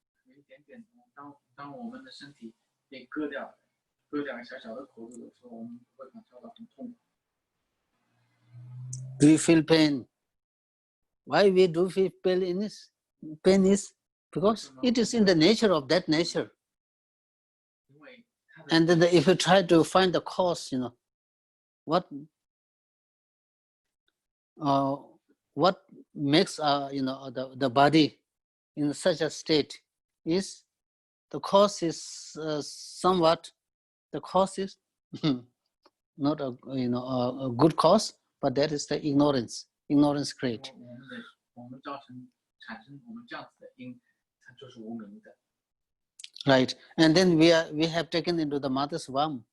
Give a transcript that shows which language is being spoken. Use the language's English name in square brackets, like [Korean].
[Chinese] 有一点点，当我们的身体被割掉小小的口子的时候，我们会感受到很痛苦。 [English] We feel pain. Why we do feel pain is because it is in the nature of that nature. [Chinese] 因为它的 [English] And then if you try to find the cause, what makes the body in such a state is the cause is somewhat, the cause is not a good cause, but that is the ignorance create. [Chinese] 我们产生我们这样子的因，它就是无明的。 [English] Right, and then we have taken into the mother's womb,